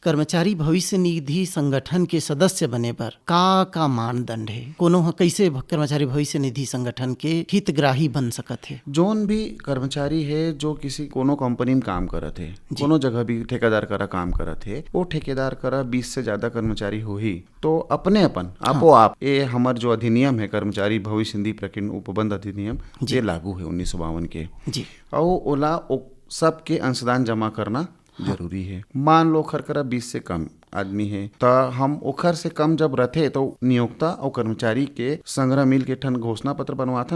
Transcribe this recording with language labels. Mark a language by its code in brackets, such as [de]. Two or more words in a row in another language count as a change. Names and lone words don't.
[hne] कर्मचारी भविष्य निधि संगठन के सदस्य बने पर का मानदंड है? कोनो कैसे कर्मचारी भविष्य निधि संगठन के हितग्राही बन सकत है? जोन भी कर्मचारी है जो किसी कोनो कंपनी में काम करत है, कोनो जगह भी ठेकेदार करा काम करत है, वो ठेकेदार करा 20 से ज्यादा कर्मचारी हुई तो अपने आपो आप ये हमार जो अधिनियम है कर्मचारी भविष्य निधि प्रकीर्णन उपबंध अधिनियम ये लागू है 1952 के और ओला सबके अंशदान जमा करना जरूरी है। मान लो खरकरा 20 से कम आदमी है तो हम ओखर से कम जब रहते तो नियोक्ता और कर्मचारी के संग्रह मिल के ठन घोषणा पत्र बनवाथन।